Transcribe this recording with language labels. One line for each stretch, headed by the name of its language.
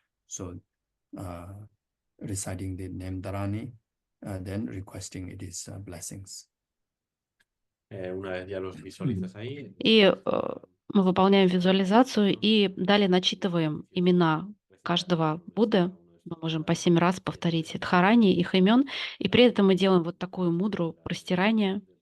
English: So reciting the name Dharani, then requesting it is blessings.
Spanish: Una vez ya los visualizas ahí.
Russian: И мы выполняем визуализацию и далее начитываем имена каждого Будды. Мы можем по 7 раз повторить дхарани, их имен, и при этом мы делаем вот такую мудру простирание.